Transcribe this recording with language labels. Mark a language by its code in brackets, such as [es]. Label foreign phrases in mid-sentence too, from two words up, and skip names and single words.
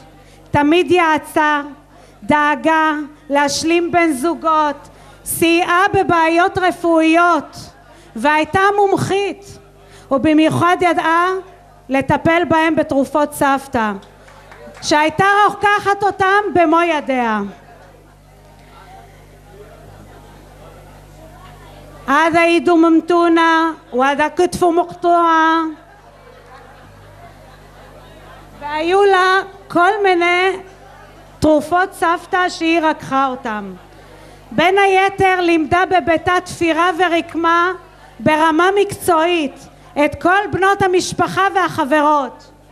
[he] תמיד יעצה, דאגה להשלים בין זוגות, סייעה בבעיות רפואיות, והייתה מומחית, ובמיוחד ידעה לטפל בהם בתרופות סבתא, שהייתה רוקחת אותם במו ידיה. [ar] هذا يد ممتونة وهذا كتف مقطوعة. [he] והיו לה כל מיני תרופות סבתא שהיא רקחה אותם. בין היתר לימדה בביתה תפירה ורקמה ברמה מקצועית את כל בנות המשפחה והחברות.